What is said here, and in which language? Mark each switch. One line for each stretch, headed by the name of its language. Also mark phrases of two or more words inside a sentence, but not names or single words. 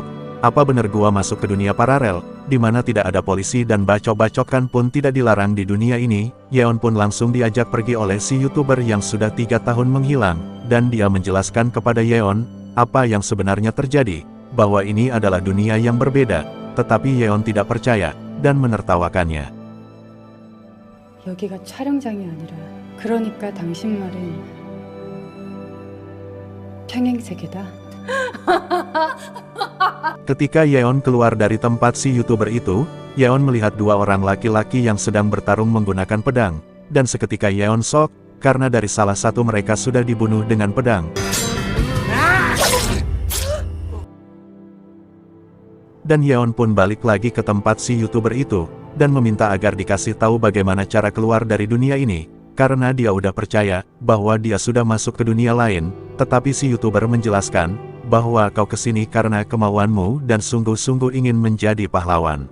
Indonesian: Apa bener gua masuk ke dunia paralel, di mana tidak ada polisi dan bacok-bacokan pun tidak dilarang di dunia ini? Yeon pun langsung diajak pergi oleh si YouTuber yang sudah 3 tahun menghilang, dan dia menjelaskan kepada Yeon, apa yang sebenarnya terjadi, bahwa ini adalah dunia yang berbeda, tetapi Yeon tidak percaya, dan menertawakannya.
Korean: 여기가 촬영장이 아니라 그러니까 당신 말은 평행세계다.
Indonesian: Ketika Yeon keluar dari tempat si YouTuber itu, Yeon melihat 2 orang laki-laki yang sedang bertarung menggunakan pedang, dan seketika Yeon shock, karena dari salah satu mereka sudah dibunuh dengan pedang. Dan Yeon pun balik lagi ke tempat si YouTuber itu, dan meminta agar dikasih tahu bagaimana cara keluar dari dunia ini, karena dia udah percaya, bahwa dia sudah masuk ke dunia lain, tetapi si YouTuber menjelaskan, bahwa kau kesini karena kemauanmu dan sungguh-sungguh ingin menjadi pahlawan.